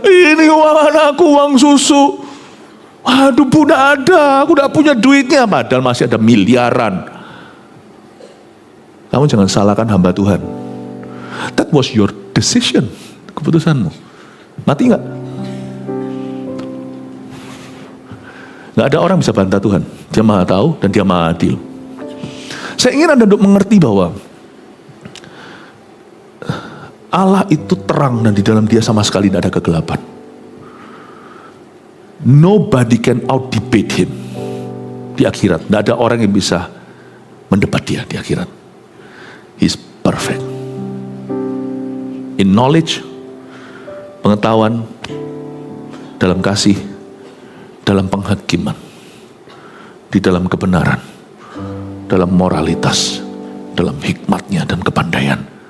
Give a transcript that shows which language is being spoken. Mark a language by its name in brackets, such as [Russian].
[Indonesian] Ini uang anakku, uang susu. Waduh Bu, tidak ada, aku tidak punya duitnya. Padahal masih ada miliaran. Kamu jangan salahkan hamba Tuhan. [English] That was your decision, [Indonesian] keputusanmu. Mati nggak? Nggak ada orang bisa bantah Tuhan. Dia maha tahu dan dia maha adil. Saya ingin Anda untuk mengerti bahwa Allah itu terang dan di dalam dia sama sekali tidak ada kegelapan. [English] Nobody can out-debate him. [Indonesian] Di akhirat, tidak ada orang yang bisa mendebat dia di akhirat. [English] He's perfect. In knowledge, [Indonesian] pengetahuan, dalam kasih, dalam penghakiman, di dalam kebenaran, dalam moralitas, dalam hikmatnya dan kepandaian.